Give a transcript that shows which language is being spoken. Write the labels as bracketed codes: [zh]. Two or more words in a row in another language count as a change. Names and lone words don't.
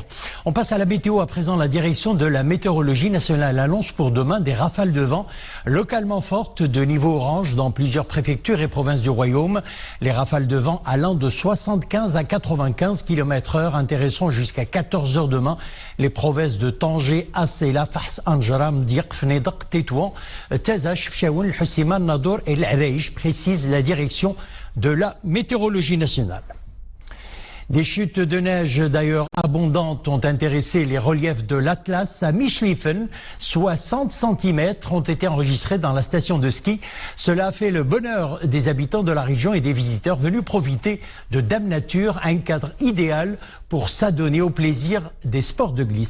[fr] On passe à la météo à présent. La direction de la météorologie nationale annonce pour demain des rafales de vent localement fortes de niveau orange dans plusieurs préfectures et provinces du royaume. Les rafales de vent allant de 75 à 95 km/h intéresseront jusqu'à 14h demain les provinces de Tanger, Asséla, Fars, Anjaram, Diq, Fnedq, Tétouan, Tazache, Fchaoun, Hussima, Nadour et l'Areij, précise la direction de la météorologie nationale. Des chutes de neige d'ailleurs abondantes ont intéressé les reliefs de l'Atlas à Mischliffen. 60 cm ont été enregistrés dans la station de ski. Cela a fait le bonheur des habitants de la région et des visiteurs venus profiter de Dame Nature, un cadre idéal pour s'adonner au plaisir des sports de glisse.